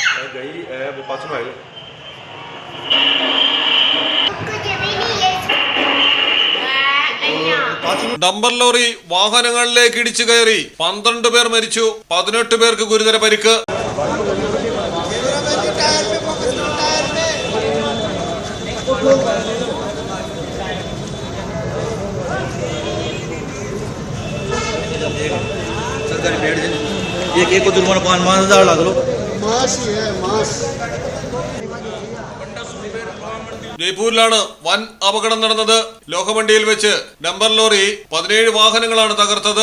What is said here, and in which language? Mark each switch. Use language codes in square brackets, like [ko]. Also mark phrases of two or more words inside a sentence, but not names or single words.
[hi] गई है वो पास में आएगा। [ml] ഡംബർ ലോറി വാഹനങ്ങളിലേക്ക് ഇടിച്ചു കയറി 12 പേർ മരിച്ചു, 18 പേർക്ക് ഗുരുതര പരിക്ക്. [hi] एक को जुर्माना 5,000 लगा लो। [ml] ജയ്പൂരിലാണ് വൻ അപകടം നടന്നത്. ലോഹമണ്ടിയിൽ വെച്ച് ഡംബർ ലോറി 17 വാഹനങ്ങളാണ് തകർത്തത്.